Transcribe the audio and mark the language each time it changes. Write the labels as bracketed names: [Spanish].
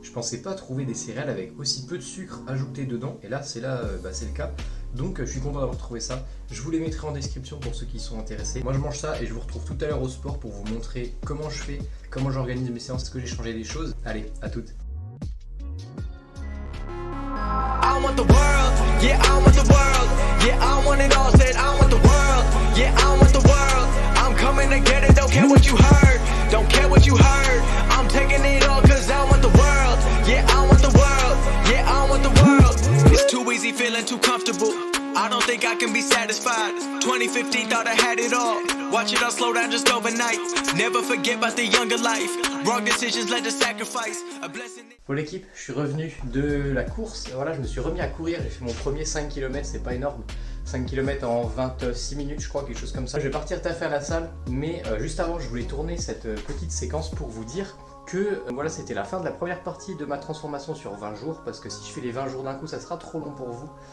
[French] Je pensais pas trouver des céréales avec aussi peu de sucre ajouté dedans. Et là c'est le cas. Donc je suis content d'avoir trouvé ça. Je vous les mettrai en description pour ceux qui sont intéressés. Moi je mange ça et je vous retrouve tout à l'heure au sport pour vous montrer comment je fais, comment j'organise mes séances, est-ce que j'ai changé des choses. Allez, à toutes. [English] I want the world, yeah, I want the world, yeah, I want it all, said I want the world, yeah, I want the world, I'm coming to get it, don't care what you heard, don't care what you heard, I'm taking it all cause I want the world, yeah, I want the world, yeah, I want the world, it's too easy feeling too comfortable, I don't think I can be satisfied, 2050 thought I had it all, watch it all slow down just overnight, never forget about the younger life, wrong decisions led to sacrifice, a blessing. [French] Pour l'équipe, je suis revenu de la course, voilà, je me suis remis à courir, j'ai fait mon premier 5 km, c'est pas énorme, 5 km en 26 minutes je crois, quelque chose comme ça. Je vais partir taffer à la salle, mais juste avant je voulais tourner cette petite séquence pour vous dire que voilà, c'était la fin de la première partie de ma transformation sur 20 jours, parce que si je fais les 20 jours d'un coup ça sera trop long pour vous.